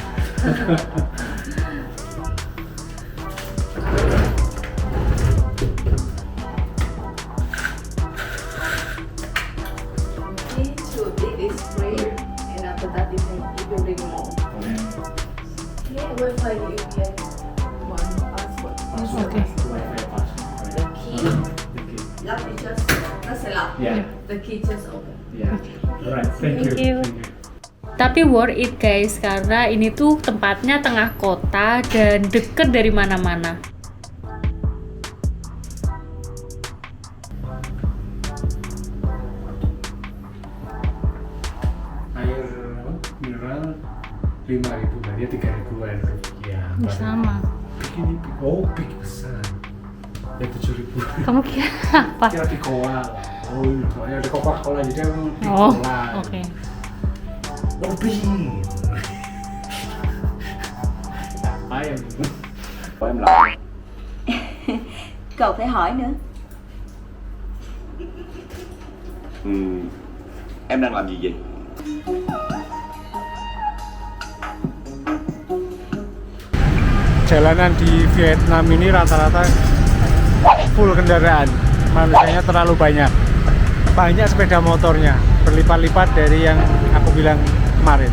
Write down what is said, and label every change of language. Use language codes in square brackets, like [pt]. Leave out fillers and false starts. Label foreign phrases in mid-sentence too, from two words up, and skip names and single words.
[en] Okay, so this is free, and after that you can bring more. Okay, Wi-Fi you get one password. Okay. Wi-Fi password, The right? key, Okay. lock is just, that's a lock. Yeah. The key just open. Yeah. Alright. Thank you. Thank you. Tapi worth it guys, [id] karena ini tuh tempatnya tengah kota dan deket dari mana-mana. Air mineral 5.000, berarti 3.000 rupiah. Sama. Begini, oh big besar. Ya 7.000. Kamu kira apa? Kira di Goa. Oh, soalnya ada Coca-Cola jadi aku di Oh, Goa. oke. Lebih. Ayam. [vi] Của em là Cậu phải hỏi nữa. em đang làm gì vậy? [id] Jalanan di Vietnam ini rata-rata full kendaraan, manusianya terlalu banyak sepeda motornya, berlipat-lipat dari yang aku bilang kemarin.